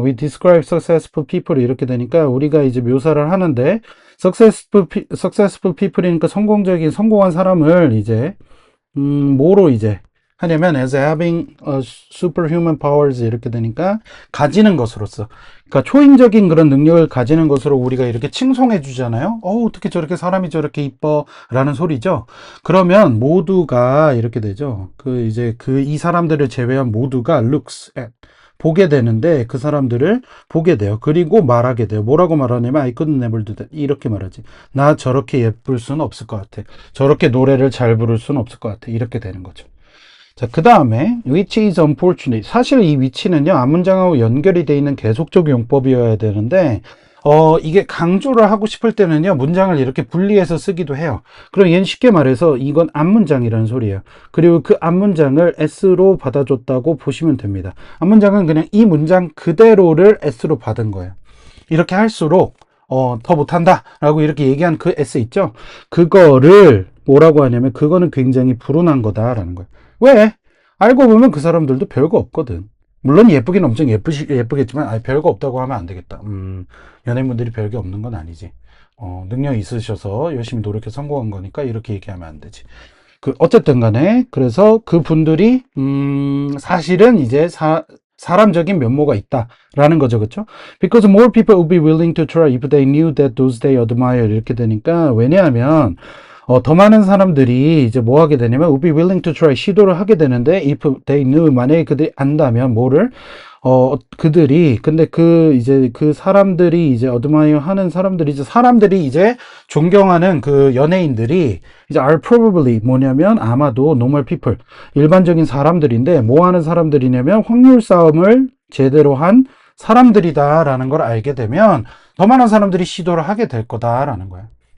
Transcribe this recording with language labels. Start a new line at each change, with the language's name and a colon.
English: We describe successful people
Korean: 이렇게 되니까 우리가 이제 묘사를 하는데 successful people이니까 성공한 사람을 이제 뭐로 이제 하냐면
English: as having superhuman powers
Korean: 이렇게 되니까 가지는 것으로서 그러니까 초인적인 그런 능력을 가지는 것으로 우리가 이렇게 칭송해 주잖아요. 어떻게 저렇게 사람이 저렇게 이뻐 라는 소리죠. 그러면 모두가 이렇게 되죠. 이 사람들을 제외한 모두가
English: looks at
Korean: 보게 되는데 그 사람들을 보게 돼요. 그리고 말하게 돼요. 뭐라고 말하냐면
English: I couldn't never do that
Korean: 이렇게 말하지. 나 저렇게 예쁠 수는 없을 것 같아. 저렇게 노래를 잘 부를 수는 없을 것 같아. 이렇게 되는 거죠. 자, 그 다음에
English: which is unfortunate.
Korean: 사실 이 which는요 앞문장하고 연결이 되어 있는 계속적 용법이어야 되는데 이게 강조를 하고 싶을 때는요 문장을 이렇게 분리해서 쓰기도 해요. 그럼 얘는 쉽게 말해서 이건 앞문장이라는 소리예요. 그리고 그 앞문장을 S로 받아줬다고 보시면 됩니다. 앞문장은 그냥 이 문장 그대로를 S로 받은 거예요. 이렇게 할수록 더 못한다 라고 이렇게 얘기한 그 S 있죠. 그거를 뭐라고 하냐면 그거는 굉장히 불운한 거다라는 거예요. 왜? 알고 보면 그 사람들도 별거 없거든. 물론 예쁘긴 엄청 예쁘겠지만 별거 없다고 하면 안 되겠다. 연예인분들이 별게 없는 건 아니지. 능력이 있으셔서 열심히 노력해 성공한 거니까 이렇게 얘기하면 안 되지. 어쨌든 간에 그래서 그분들이 사실은 이제 사람적인 면모가 있다라는 거죠. 그렇죠?
English: Because more people would be willing to try if they knew that those they admire
Korean: 이렇게 되니까 왜냐하면 더 많은 사람들이 이제 뭐 하게 되냐면
English: would be willing to try
Korean: 시도를 하게 되는데
English: if they knew
Korean: 만약에 그들이 안다면 뭐를 그들이, 근데 이제 그 사람들이 이제 어드마이어 하는 사람들이 이제 존경하는 그 연예인들이 이제
English: are probably
Korean: 뭐냐면 아마도
English: normal people,
Korean: 일반적인 사람들인데 뭐 하는 사람들이냐면 확률 싸움을 제대로 한 사람들이다라는 걸 알게 되면 더 많은 사람들이 시도를 하게 될 거다라는 거야.